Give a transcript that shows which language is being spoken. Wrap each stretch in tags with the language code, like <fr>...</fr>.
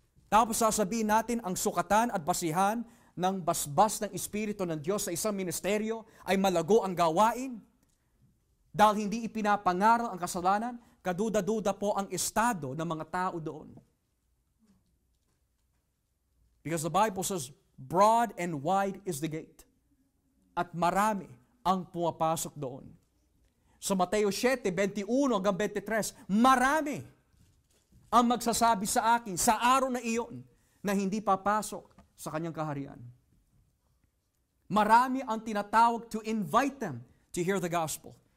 <tl>Tapos sasabihin natin ang sukatan at basihan ng basbas ng Espiritu ng Diyos sa isang ministeryo ay malago ang gawain. Dahil hindi ipinapangaral ang kasalanan, kaduda-duda po ang estado ng mga tao doon.</tl> <en>Because the Bible says, broad and wide is the gate.</en> <tl>At marami ang pumapasok doon. Sa Mateo 7:21 hanggang 23, marami ang magsasabi sa akin sa araw na iyon na hindi papasok sa kanyang kaharian. Marami ang tinatawag</tl> <en>to invite them to hear the gospel.</en>